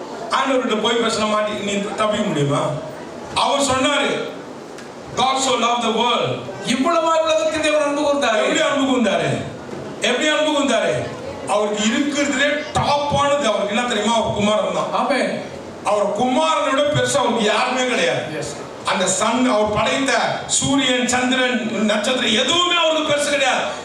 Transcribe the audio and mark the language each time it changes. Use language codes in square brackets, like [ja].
[ta] ஆண்டவர்கிட்ட போய் பேச மாட்டி நீ தப்பிக்க முடியுமா? அவர் சொன்னாரு, [en] God so loved the world. [ta] இவ்வளவாய் உலகத்தில் தேவன் அன்பு கூர்ந்தார். எப்படி அன்பு கூர்ந்தாரு? அவருக்கு இருக்கிறதுலே டாப்பானது அவருக்கு என்ன தெரியுமா? அவர் குமாரன் தான். ஆமென். அவர் குமாரனை விட பெருசா அவருக்கு யாருமே கிடையாது. அந்த சன், அவர் படைத்த சூரியன், சந்திரன், நட்சத்திரம் எதுவுமே அவருக்கு பெருசு கிடையாது.